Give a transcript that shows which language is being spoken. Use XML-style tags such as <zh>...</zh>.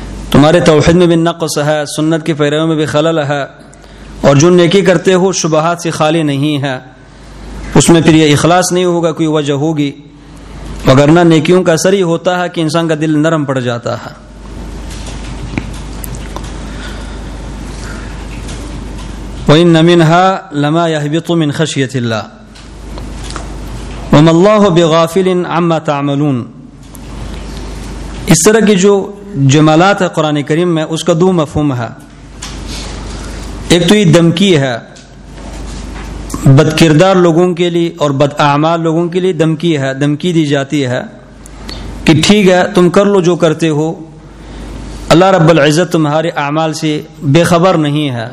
<ur>تمہارے توحید میں بھی نقص ہے سنت کی پیروی میں بھی خلل ہے اور جو نیکی کرتے ہو شبہات سے خالی نہیں ہے اس میں پھر یہ اخلاص نہیں ہوگا کوئی وجہ ہوگی مگر نہ نیکیوں کا اثر ہی ہوتا ہے کہ انسان کا دل نرم پڑ جاتا ہے.</ur> <ar>وإن منها لما يهبط من خشية الله وما الله بغافل عما تعملون.</ar> <ur>اس طرح کی جو جملات ہے قرآن کریم میں اس کا دو مفہوم ہے. ایک تو یہ دمکی ہے بد کردار لوگوں کے لیے اور بد اعمال لوگوں کے لیے دمکی ہے, دمکی دی جاتی ہے کہ ٹھیک ہے تم کر لو جو کرتے ہو, اللہ رب العزت تمہارے اعمال سے بے خبر نہیں ہے.</ur>